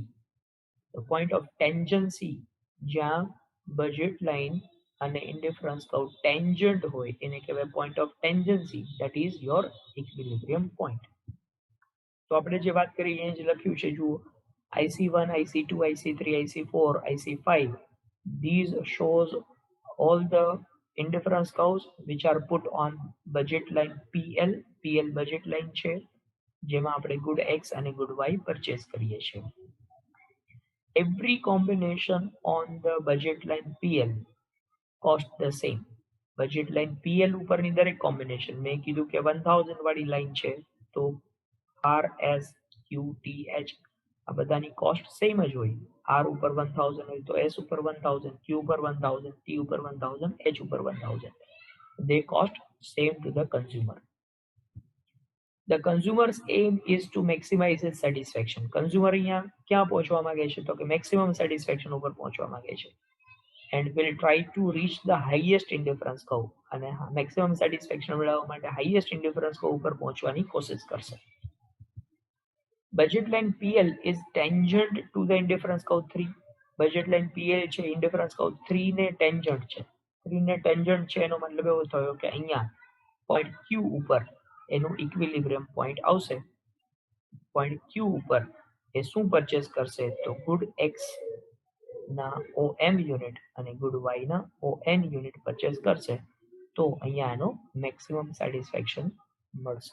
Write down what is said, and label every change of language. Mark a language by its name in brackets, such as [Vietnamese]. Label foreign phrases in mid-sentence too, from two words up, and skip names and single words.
[English] point of tangency [Gujarati] જ્યાં [English] budget line [Gujarati] અને [English] indifference curve tangent [Gujarati] હોય એને કહેવાય [English] point of tangency, that is your equilibrium point. [Gujarati] તો આપણે જે વાત કરી એ જ લખ્યું છે, જુઓ IC1, IC2, IC3, IC4, IC5, [English] these shows all the indifference curves which are put on budget line PL. [Gujarati] PL [English] budget line [Gujarati] છે જેમાં આપણે good X અને good Y પરચેસ કરીએ છીએ. [English] Every combination on the budget line PL cost the same. budget line [Gujarati] PL ઉપરની દરેક કોમ્બિનેશન મેં કીધું કે 1000 વાળી લાઈન છે તો RSQTH આ બધાની [English] cost same [Gujarati] જ હોય. R ઉપર 1000 હોય તો S ઉપર 1000, Q ઉપર 1000, T ઉપર 1000, H ઉપર 1000. [English] They cost same to the consumer. The consumer's aim is to maximize his satisfaction. [Gujarati] Consumer અહીંયા ક્યાં પહોંચવા માંગે છે તો કે [English] maximum satisfaction [Gujarati] ઉપર પહોંચવા માંગે છે. [English] And will try to reach the highest indifference curve. [Gujarati] અને [English] maximum satisfaction [Gujarati] મેળવવા માટે [English] highest indifference curve [Gujarati] ઉપર પહોંચવાની કોશિશ કરશે. [English] Budget line PL is tangent to the indifference curve 3. Budget line PL છે indifference curve 3 ને tangent છે. [Gujarati] 3 ને tangent છે એનો મતલબ એવો થયો કે અહીંયા પોઈન્ટ Q ઉપર એનું [English] equilibrium point [Gujarati] આવશે. પોઈન્ટ Q ઉપર એ શું પરચેસ કરશે તો ગુડ X ના OM યુનિટ અને ગુડ Y ના ON યુનિટ પરચેસ કરશે તો અહીંયા એનો [English] maximum satisfaction [Gujarati] મળશે.